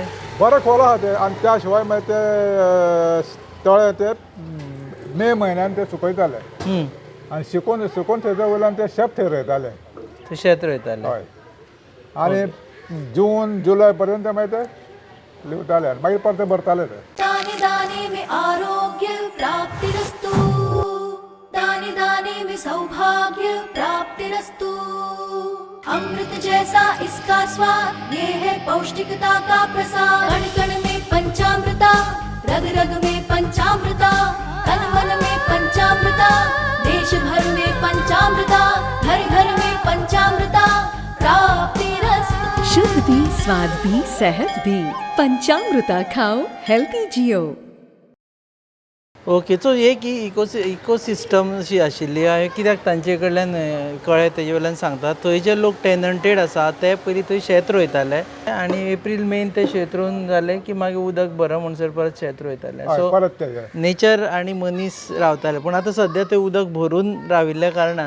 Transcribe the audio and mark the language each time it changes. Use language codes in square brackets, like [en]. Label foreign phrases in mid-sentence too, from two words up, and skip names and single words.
[kok] बरें खोल आहा ते आनी त्या शिवाय मागीर ते तळे ते मे म्हयन्यान ते सुकयताले आनी सुकून थंयच्या वयल्यान ते शेत थंय रोयताले थंय शेत रोयताले हय आनी जून जुलय पर्यंत मागीर ते लिवताले आनी मागीर परते भरताले ते [hi] दाने दाने में आरोग्य प्राप्तिरस्तु दाने दाने में सौभाग्य प्राप्तिरस्तु अमृत जैसा इसका स्वाद ये है पौष्टिकता का प्रसाद कण कण में पंचामृता रग रग में पंचामृता तन मन में पंचामृता देश भर में पंचामृता घर घर में पंचामृता प्राप्तिरस्तु शुद्ध भी स्वाद भी सेहत भी पंचामृता खाओ हेल्थी जियो [en] okay so [kok] एक इकोसिस्टम अशी आशिल्ली आहे कित्याक तांचे कडल्यान कळ्ळें तेजे वयल्यान सांगतात थंय जे लोक टेनंटेड आसा ते पयलीं थंय शेत रोयताले आनी एप्रील मेन ते शेत रोवन जालें की मागीर उदक भरप म्हणसर परत शेत रोयताले सो परत ते नेचर आनी मनीस रावताले पूण आतां सद्या तें उदक भरून राविल्ल्या कारणान